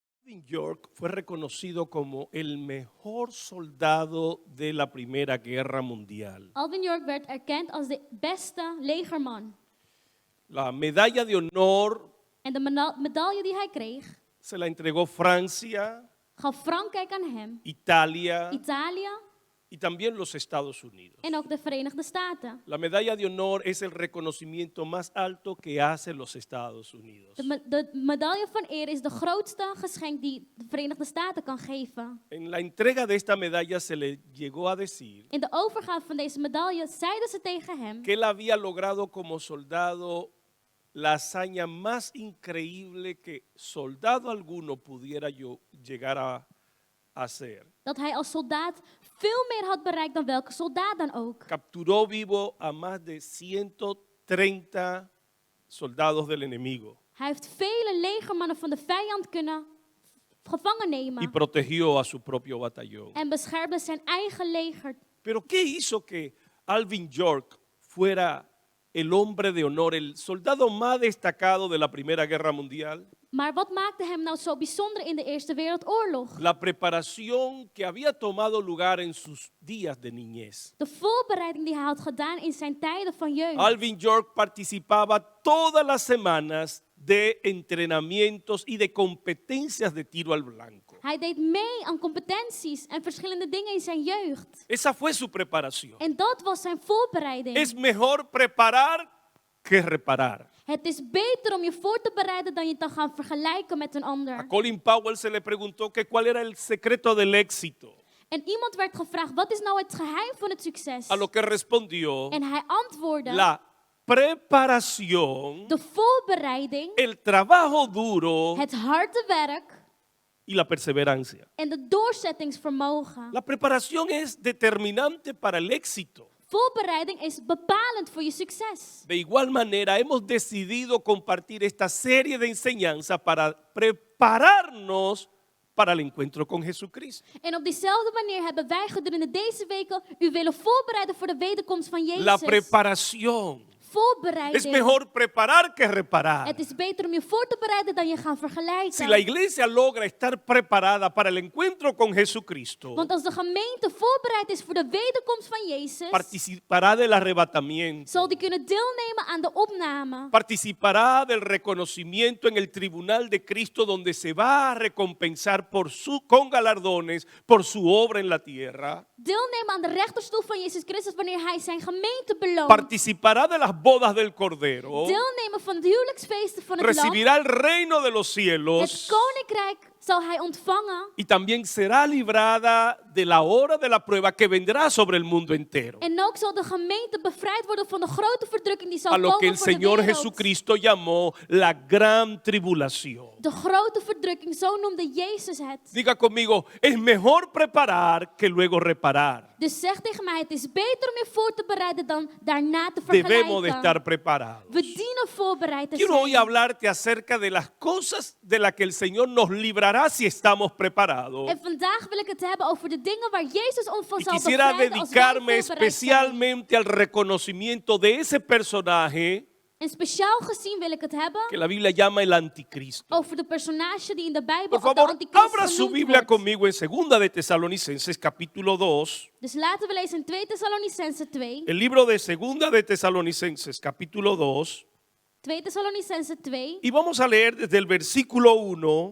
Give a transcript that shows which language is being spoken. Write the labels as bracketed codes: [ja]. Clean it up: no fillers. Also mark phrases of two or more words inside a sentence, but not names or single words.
[es] Alvin York fue reconocido como el mejor soldado de la Primera Guerra Mundial. [nl] Alvin York werd erkend als de beste legerman. [es] La medalla de honor [nl] En de medaille die hij kreeg, [es] se la entregó Francia, [nl] gaf Frankrijk aan hem, [es] Italia [nl] Italië [es] y también los Estados Unidos. [nl] en ook de Verenigde Staten. [es] La medalla de honor es el reconocimiento más alto que hacen los Estados Unidos. [nl] De medaille van eer is de grootste geschenk die de Verenigde Staten kan geven. [es] En la entrega de esta medalla se le llegó a decir [nl] In de overgave van deze medaille zeiden ze tegen hem [es] que él había logrado como soldado la hazaña más increíble que soldado alguno pudiera llegar a hacer. [nl] dat hij als soldaat veel meer had bereikt dan welke soldaat dan ook. [es] Capturó vivo a más de 130 soldados del enemigo [nl] Hij heeft vele legermannen van de vijand kunnen gevangen [es] y [nl] nemen [es] protegió a su propio batallón. [nl] en beschermde zijn eigen leger. [es] Pero ¿qué hizo que Alvin York fuera el hombre de honor, el soldado más destacado de la Primera Guerra Mundial? [nl] Maar wat maakte hem nou zo bijzonder in de Eerste Wereldoorlog? [es] La preparación que había tomado lugar en sus días de niñez. [nl] De voorbereiding die hij had gedaan in zijn tijden van jeugd. [es] Alvin York participaba todas las semanas de entrenamientos y de competencias de tiro al blanco. [nl] Hij deed mee aan competenties en verschillende dingen in zijn jeugd. [es] Esa fue su preparación. [nl] En dat was zijn voorbereiding. [es] Es mejor preparar que reparar. [nl] Het is beter om je voor te bereiden dan je te gaan vergelijken met een A ander. [es] Colin Powell se le preguntó que cuál era el secreto del éxito, [nl] En iemand werd gevraagd, wat is nou het geheim van het succes? [es] a lo que respondió: [nl] En hij antwoordde, [es] la preparación, [nl] de voorbereiding, [es] el trabajo duro [nl] het harde werk [es] y la perseverancia. [nl] en de doorzettingsvermogen. [es] La preparación es determinante para el éxito. [nl] Voorbereiding is bepalend voor je succes. [es] De igual manera, hemos decidido compartir esta serie de enseñanzas para prepararnos para el encuentro con Jesucristo. [nl] En op diezelfde manier hebben wij gedurende deze weken u willen voorbereiden voor de wederkomst van Jezus. [es] La preparación. Es [nl] Voorbereiding. [es] mejor preparar que reparar. [nl] Het is beter om je voor te bereiden dan je gaan vergelijken. [es] Si la iglesia logra estar preparada para el encuentro con Jesucristo, [nl] Want als de gemeente voorbereid is voor de wederkomst van Jezus, [es] participará del arrebatamiento, [nl] zal die kunnen deelnemen aan de opname. [es] participará del reconocimiento en el tribunal de Cristo, donde se va a recompensar con galardones por su obra en la tierra. [nl] Deelnemen aan de rechterstoel van Jezus Christus wanneer hij zijn gemeente beloont. [es] Participará de las bodas del Cordero, [nl] Deelnemen van het huwelijksfeesten van het lam. [es] recibirá el reino de los [nl] Het [es] cielos [nl] koninkrijk zal hij ontvangen. [es] y también será librada de la hora de la prueba que vendrá sobre el mundo entero. [nl] En ook zal de gemeente bevrijd worden van de grote verdrukking die zal [es] A lo que [nl] komen [es] el [nl] voor de [es] Señor [nl] wereld. [es] Jesucristo llamó la gran tribulación. [nl] De grote verdrukking, zo noemde Jezus het. [es] Diga conmigo, es mejor preparar que luego reparar. [nl] Dus zeg tegen mij, het is beter om je voor te bereiden dan daarna te [es] Debemos de [nl] vergelijken. [es] estar preparados. [nl] We dienen voorbereid te [es] Quiero hoy [nl] zijn. [es] hablarte acerca de las cosas de las que el Señor nos librará si estamos preparados. [nl] En vandaag wil ik het hebben over de dingen waar Jezus ons van [es] Y [nl] zal [es] quisiera [nl] bevrijden als wij [es] dedicarme [nl] voorbereid zijn. [es] especialmente al reconocimiento de ese personaje [nl] En speciaal gezien wil ik het hebben [es] que la Biblia llama el anticristo. [nl] over de personage die in de Bijbel [es] Por [nl] als [es] de favor, [nl] antichrist [es] abra su [nl] genoemd [es] Biblia [nl] wordt. [es] conmigo en 2 de Tesalonicenses capítulo 2. [nl] Dus laten we lezen in 2 Thessalonicense 2. [es] El libro de 2 de Tesalonicenses capítulo 2. [nl] 2 Thessalonicense 2. [es] Y vamos a leer desde el versículo 1